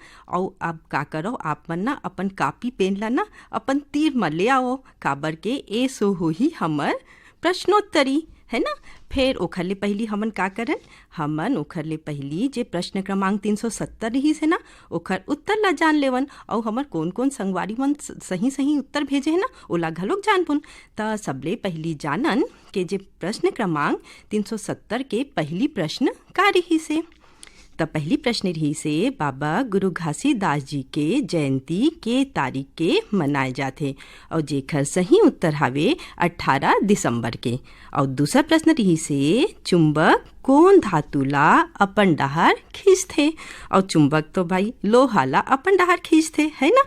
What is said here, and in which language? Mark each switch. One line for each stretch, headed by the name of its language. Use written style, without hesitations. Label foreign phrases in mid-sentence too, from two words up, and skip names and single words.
Chhattisgarhi: और अब का करो आप मन ना अपन कापी पेन ला ना अपन तीर में ले आओ, काबर के ए सो हो ही हमर प्रश्नोत्तरी, है ना। फिर ओखर ले पहली हमन का करन, हमन ओखर ले पहली जे प्रश्न क्रमांक 370 रही है ना, ओखर उत्तर ला जान लेवन। और हमर कौन कौन संगवारी मन सही सही उत्तर भेजे है ना, ओला घलोक जानपुन। त सबले पहली जानन के जे प्रश्न क्रमांक 370 के पहली प्रश्न का रही से। त पहली प्रश्न रही से बाबा गुरु घासीदास जी के जयंती के तारीख के मनाए जाते, और जेखर सही उत्तर हावे 18 दिसंबर के। और दूसरा प्रश्न रही से चुंबक कौन धातु ला अपन डहार खींचते, और चुंबक तो भाई लोहा ला अपन डहार खींचते, है ना।